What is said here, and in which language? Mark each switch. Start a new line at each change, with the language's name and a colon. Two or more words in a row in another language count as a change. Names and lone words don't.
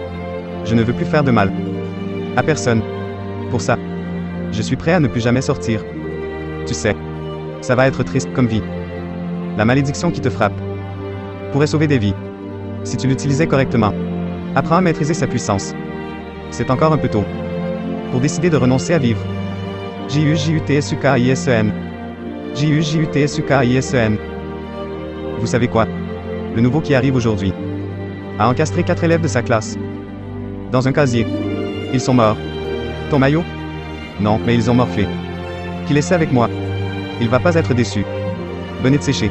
French: Je ne veux plus faire de mal à personne. Pour ça, je suis prêt à ne plus jamais sortir. Tu sais, ça va être triste comme vie. La malédiction qui te frappe pourrait sauver des vies si tu l'utilisais correctement. Apprends à maîtriser sa puissance. C'est encore un peu tôt pour décider de renoncer à vivre. J-U-J-U-T-S-U-K-I-S-E-N. J-U-J-U-T-S-U-K-I-S-E-N. Vous savez quoi? Le nouveau qui arrive aujourd'hui a encastré 4 élèves de sa classe dans un casier. Ils sont morts. Ton maillot? Non, mais ils ont morflé. Qu'il essaie avec moi. Il va pas être déçu. Venez de sécher.